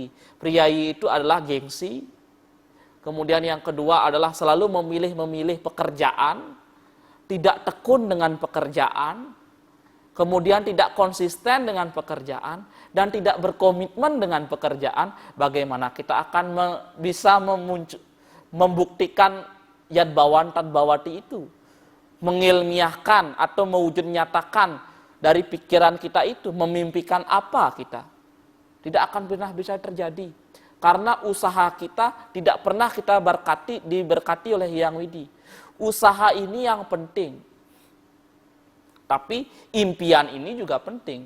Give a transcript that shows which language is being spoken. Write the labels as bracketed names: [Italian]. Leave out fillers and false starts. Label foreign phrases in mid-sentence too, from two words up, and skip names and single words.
[Indonesian] Priai itu adalah gengsi. Kemudian yang kedua adalah selalu memilih pekerjaan. Tidak tekun dengan pekerjaan. Kemudian tidak konsisten dengan pekerjaan. Dan tidak berkomitmen dengan pekerjaan. Bagaimana kita akan bisa membuktikan [Sanskrit] यद्भावं तद्भवति [Indonesian] itu, mengilmiahkan atau mewujud nyatakan dari pikiran kita itu, memimpikan apa kita, tidak akan pernah bisa terjadi, karena usaha kita tidak pernah kita diberkati oleh Hyang Widi. Usaha ini yang penting, tapi impian ini juga penting.